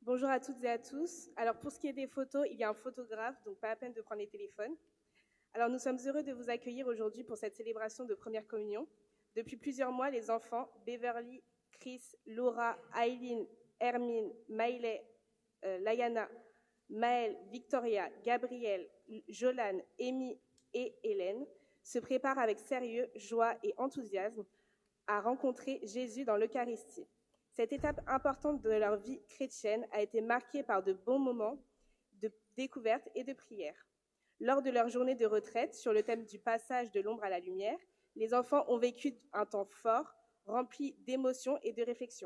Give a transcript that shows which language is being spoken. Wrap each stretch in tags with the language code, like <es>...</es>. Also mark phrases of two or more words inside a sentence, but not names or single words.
<fr>Bonjour à toutes et à tous. Alors pour ce qui est des photos, il y a un photographe, donc pas la peine de prendre les téléphones. Alors nous sommes heureux de vous accueillir aujourd'hui pour cette célébration de première communion. Depuis plusieurs mois, les enfants, Beverly, Chris, Laura, Aileen, Hermine, Maïley, Layana, Maëlle, Victoria, Gabriel, Jolan, Amy et Hélène se préparent avec sérieux, joie et enthousiasme à rencontrer Jésus dans l'Eucharistie. Cette étape importante de leur vie chrétienne a été marquée par de bons moments de découverte et de prière. Lors de leur journée de retraite sur le thème du passage de l'ombre à la lumière, les enfants ont vécu un temps fort, rempli d'émotions et de réflexion.</fr>